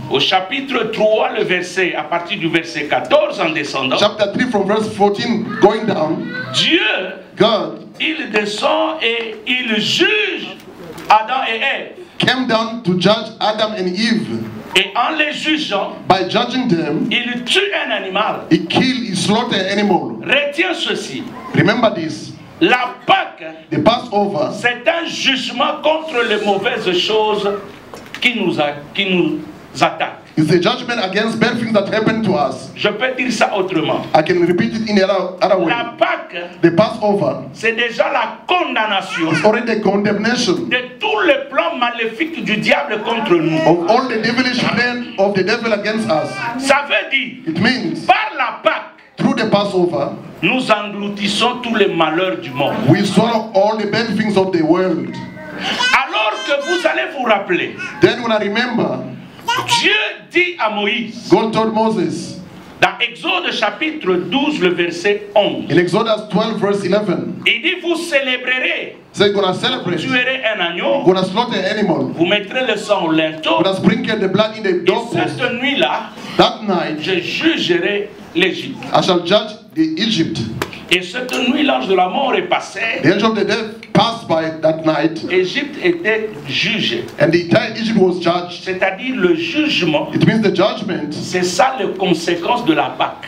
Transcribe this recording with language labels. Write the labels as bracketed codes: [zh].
[fr] au chapitre 3, le verset, à partir du verset 14 en descendant, [en] chapter 3 from verse 14 going down, [fr] Dieu, [en] God [fr] il descend et il juge Adam et Ève. [en] came down to judge Adam and Eve. [fr] Et en les jugeant, [en] By judging them, [fr] il tue un animal. [en] he killed, he slaughtered an animal. [fr] Retiens ceci. [en] Remember this. [fr] La Pâque, [en] The Passover [fr] c'est un jugement contre les mauvaises choses qui nous attaquent. [en] is a judgment against bad things that happen to us. [fr] Je peux dire ça autrement. [en] I can repeat it in another way. [fr] La Pâque, [en] The Passover [fr] c'est déjà la condamnation [en] is already the condemnation [fr] de tous les plans maléfiques du diable contre nous. [en] of all the devilish plan of the devil against us. [fr] Ça veut dire, [en] It means [fr] par la Pâque, [en] through the Passover, [fr] nous engloutissons tous les malheurs du monde. [en] we swallow all the bad things of the world. [fr] Alors que vous allez vous rappeler, [en] Then when I remember, [fr] Dieu dit à Moïse, [en] God told Moses [fr] dans Exode chapitre 12, le verset 11, [en] in Exodus 12 verse 11, [fr] il dit, vous célébrerez, [en] say gonna [fr] vous [en] celebrate, [fr] tuerez un agneau, [en] gonna slaughter an animal, [fr] vous mettrez le sang au linteau, [en] gonna sprinkle the blood in the [fr] et [en] doorpost. [fr] cette nuit-là, [en] That night [fr] je jugerai l'Égypte. [en] I shall judge the Egypt. [fr] Et cette nuit, l'ange de la mort est passé, [en] The angel of the death passed by that night, [fr] l'Égypte était jugée. [en] and the entire Egypt was judged. [fr] C'est-à-dire le jugement, [en] It means the judgment. [fr] c'est ça les conséquences de la Pâque.